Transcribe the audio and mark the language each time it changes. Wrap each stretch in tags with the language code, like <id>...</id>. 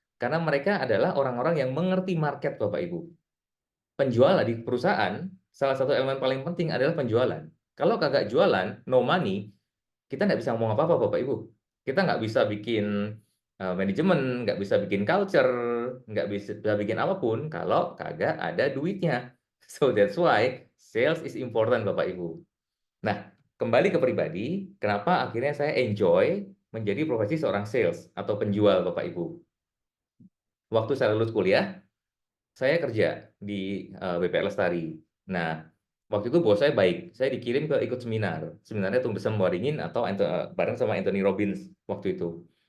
<id>Karena mereka adalah orang-orang yang mengerti market Bapak Ibu. Penjualan di perusahaan, salah satu elemen paling penting adalah penjualan. Kalau kagak jualan,</id> <en>no money,</en> <id>kita nggak bisa ngomong apa-apa, Bapak Ibu. Kita nggak bisa bikin manajemen, nggak bisa bikin culture, nggak bisa bikin apapun kalau kagak ada duitnya.</id> <en>So that's why sales is important, Bapak Ibu.</en> <id>Nah, kembali ke pribadi, kenapa akhirnya saya enjoy menjadi profesi seorang sales atau penjual, Bapak Ibu. Waktu saya lulus kuliah, saya kerja di BPR Lestari. Nah, waktu itu bos saya baik. Saya dikirim ke ikut seminar. Seminarnya Tumbuh Waringin atau bareng sama Anthony Robbins waktu itu.</id>